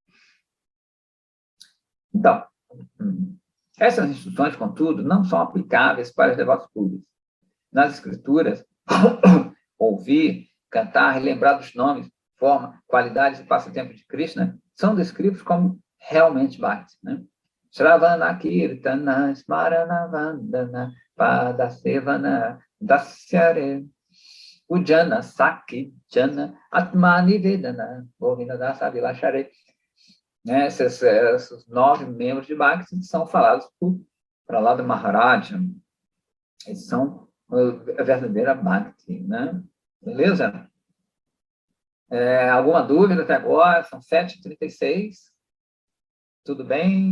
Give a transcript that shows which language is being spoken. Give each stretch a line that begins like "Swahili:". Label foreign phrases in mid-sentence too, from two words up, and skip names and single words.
Portuguese: Então, essas instruções, contudo, não são aplicáveis para os devotos públicos. Nas escrituras, ouvir, cantar, relembrar dos nomes, forma, qualidades e passatempos de Krishna são descritos como realmente bhakti. Né?
Sanskrit: Shravana Kirtana Smarana Vandana Padasevana Dasyare Ujjana Saki Jana Atmani Vedana Govinda Dasa Vilashare.
Portuguese: Né? Esses 9 membros de Bhakti são falados por Prahlada Maharaja. Eles são a verdadeira Bhakti. Né? Beleza? Alguma dúvida até agora? São 7h36. Tudo bem?